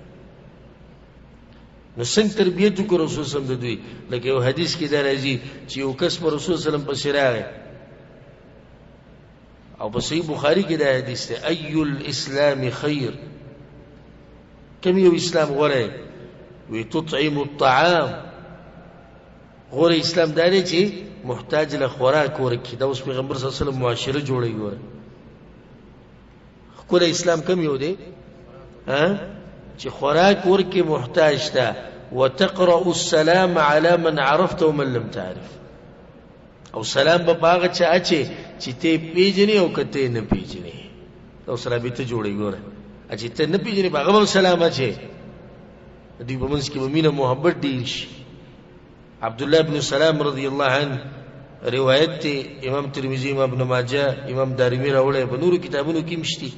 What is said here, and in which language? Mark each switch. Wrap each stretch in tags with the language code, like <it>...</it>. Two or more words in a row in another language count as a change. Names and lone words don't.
<ps>نو څنګه تربیت وکړو رسول</ps> <ar>صلی الله علیه وسلم</ar> <ps>د دوی؟ لکه یو حدیث کې دا راځي چې یو کس په رسول</ps> <ar>صلی الله علیه وسلم</ar> <ps>پسې راغی، او په صحیح بخاری کې دا حدیث دی،</ps> <ar>ای الاسلام خیر،</ar> <ps>کوم یو اسلام غوره؟</ps> <ar>وی تطعم الطعام،</ar> <ps>غوره اسلام دا دی چې محتاج له خوراک ورکړي. دا اوس پیغمبر</ps> <ar>صلی الله علیه وسلم</ar> <ps>معاشره جوړوي. ګوره ښکلی اسلام کوم یو دی؟ چې خوراک ورکړي محتاج ته،</ps> <ar>وتقرأ السلام على من عرفت ومن لم تعرف،</ar> <ps>او سلام به په هغه چا اچې چې ته پیژنې او که ته نه پیژنې. دا اوس رابطه جوړوي. ګوره چې ته نه پیژنې په هغه به سلام اچې، دوی په منځ کې به مینه محبت ډېر شي. عبدالله بن سلام</ps> <ar>رضی الله عنه</ar> <ps>روایت دی، امام ترمذی، امام ابن ماجه، امام دارمی راوړی، په نورو کتابونو کې هم شته.</ps>